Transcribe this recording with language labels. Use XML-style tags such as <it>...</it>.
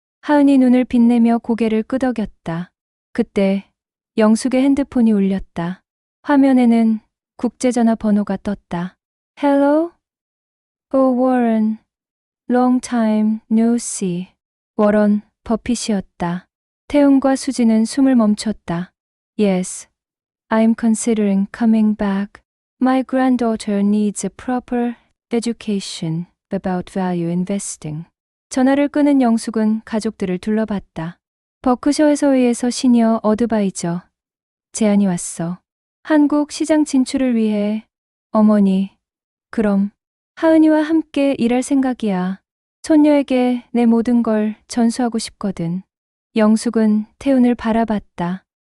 <ko>하은이 눈을 빛내며 고개를 끄덕였다. 그때 영숙의 핸드폰이 울렸다. 화면에는 국제전화 번호가 떴다.</ko> <en>Hello? Oh, Warren. Long time no see.</en> <ko>워런 버핏이었다. 태훈과 수지는 숨을 멈췄다.</ko> <en>Yes, I'm considering coming back. My granddaughter needs a proper education about value investing.</en> <ko>전화를 끄는 영숙은 가족들을 둘러봤다. 버크셔에서 의해서 시니어 어드바이저 제안이 왔어. 한국 시장 진출을 위해. 어머니, 그럼 하은이와 함께 일할 생각이야. 손녀에게 내 모든 걸 전수하고 싶거든. 영숙은 태훈을 바라봤다.</ko>